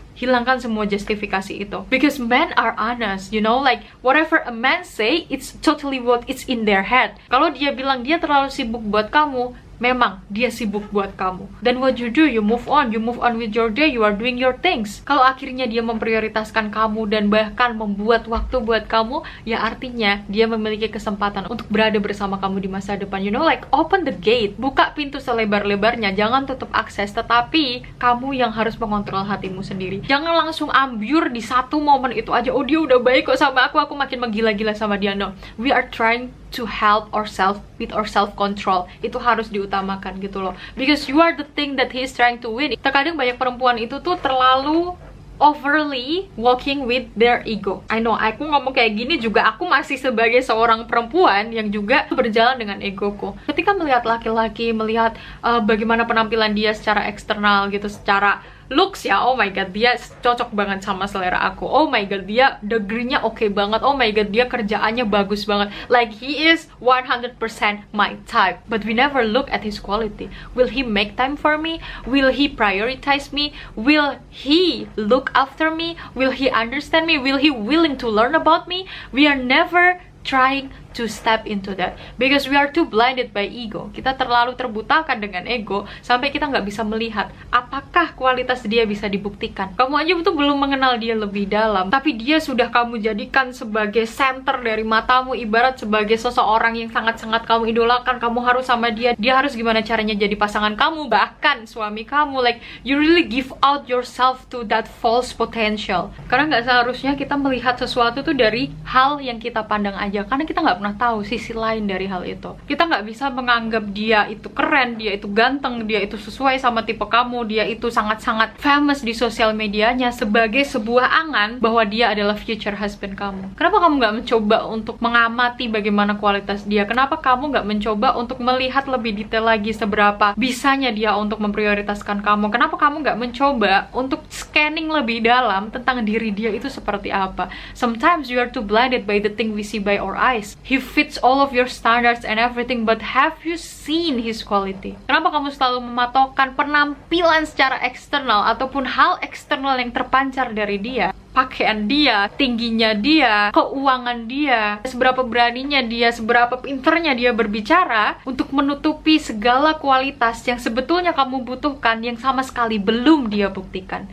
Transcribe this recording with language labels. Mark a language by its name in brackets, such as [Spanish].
[Indonesian] Hilangkan semua justifikasi itu, [English] because men are honest, you know, like whatever a man say, it's totally what it's in their head. [Indonesian] Kalau dia bilang dia terlalu sibuk buat kamu, memang dia sibuk buat kamu. Dan [English] what you do, you move on with your day, you are doing your things. [Indonesian] Kalau akhirnya dia memprioritaskan kamu dan bahkan membuat waktu buat kamu, ya artinya dia memiliki kesempatan untuk berada bersama kamu di masa depan. [English] You know, like open the gate, [Indonesian] buka pintu selebar-lebarnya, jangan tutup akses, tetapi kamu yang harus mengontrol hatimu sendiri. Jangan langsung ambyur di satu momen itu aja, oh dia udah baik kok sama aku makin menggila-gila sama dia. [English] No, we are trying to help ourselves with our self-control. [Indonesian] Itu harus diutamakan gitu loh, [English] because you are the thing that he is trying to win. [Indonesian] Terkadang banyak perempuan itu tuh terlalu [English] overly walking with their ego. I know, [Indonesian] aku ngomong kayak gini juga aku masih sebagai seorang perempuan yang juga berjalan dengan egoku. Ketika melihat laki-laki, melihat bagaimana penampilan dia secara eksternal gitu, secara looks ya, [English] oh my god [Indonesian] dia cocok banget sama selera aku, oh my god dia degree-nya oke banget, oh my god dia kerjaannya bagus banget, [English] like he is 100% my type. But we never look at his quality. Will he make time for me? Will he prioritize me? Will he look after me? Will he understand me? Will he willing to learn about me? We are never trying to step into that, because we are too blinded by ego. [Indonesian] Kita terlalu terbutakan dengan ego sampai kita nggak bisa melihat apakah kualitas dia bisa dibuktikan. Kamu aja betul belum mengenal dia lebih dalam, tapi dia sudah kamu jadikan sebagai center dari matamu, ibarat sebagai seseorang yang sangat-sangat kamu idolakan. Kamu harus sama dia, dia harus gimana caranya jadi pasangan kamu, bahkan suami kamu. [English] Like, you really give out yourself to that false potential. [Indonesian] Karena nggak seharusnya kita melihat sesuatu tuh dari hal yang kita pandang aja, karena kita nggak pernah tahu sisi lain dari hal itu. Kita nggak bisa menganggap dia itu keren, dia itu ganteng, dia itu sesuai sama tipe kamu, dia itu sangat-sangat famous di sosial medianya sebagai sebuah angan bahwa dia adalah future husband kamu. Kenapa kamu nggak mencoba untuk mengamati bagaimana kualitas dia? Kenapa kamu nggak mencoba untuk melihat lebih detail lagi seberapa bisanya dia untuk memprioritaskan kamu? Kenapa kamu nggak mencoba untuk scanning lebih dalam tentang diri dia itu seperti apa? [English] Sometimes you are too blinded by the thing we see by our eyes. He fits all of your standards and everything, but have you seen his quality? [Indonesian] Kenapa kamu selalu mematokkan penampilan secara eksternal ataupun hal eksternal yang terpancar dari dia? Pakaian dia, tingginya dia, keuangan dia, seberapa beraninya dia, seberapa pinternya dia berbicara untuk menutupi segala kualitas yang sebetulnya kamu butuhkan, yang sama sekali belum dia buktikan.